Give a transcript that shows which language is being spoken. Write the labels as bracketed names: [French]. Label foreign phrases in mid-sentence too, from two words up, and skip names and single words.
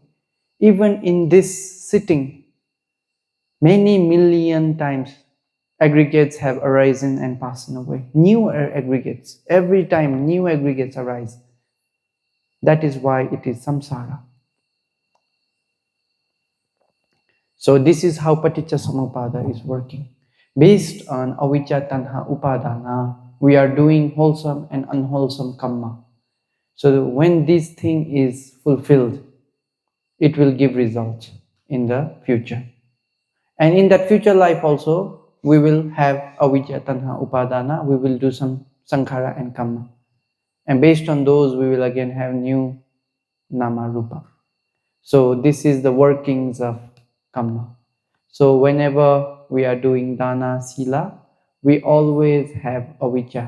[English] Even in this sitting, many million times aggregates have arisen and passed away. New aggregates. Every time new aggregates arise. That is why it is samsara. So this is how [Pali] paticca samuppada [English] is working. Based on [Pali] avijja, tanha, upadana, [English] we are doing wholesome and unwholesome kamma. So when this thing is fulfilled, it will give results in the future. And in that future life also, we will have [Pali] avijja, tanha, upadana, [English] we will do some sankhara and kamma. And based on those, we will again have new [Pali] nama rupa. [English] So this is the workings of kamma. So whenever we are doing [Pali] dana, sila, [English] we always have avijja.